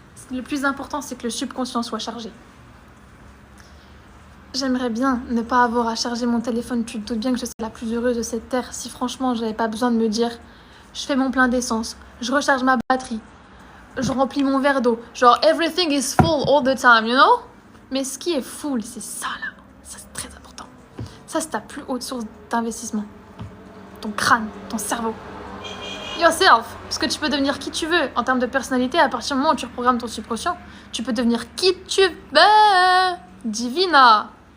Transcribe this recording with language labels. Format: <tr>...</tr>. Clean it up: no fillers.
<fr>Le plus important, c'est que le subconscient soit chargé. J'aimerais bien ne pas avoir à charger mon téléphone. Tu te doutes bien que je serais la plus heureuse de cette terre si franchement, j'avais pas besoin de me dire je fais mon plein d'essence, je recharge ma batterie, je remplis mon verre d'eau. Genre,</fr> <en>everything is full all the time, you know?</en> <fr>Mais ce qui est full, c'est ça là. Ça, c'est très important. Ça, c'est ta plus haute source d'investissement. Ton crâne, ton cerveau. Yourself, parce que tu peux devenir qui tu veux en termes de personnalité à partir du moment où tu reprogrammes ton subconscient. Tu peux devenir qui tu veux. Divina.</fr>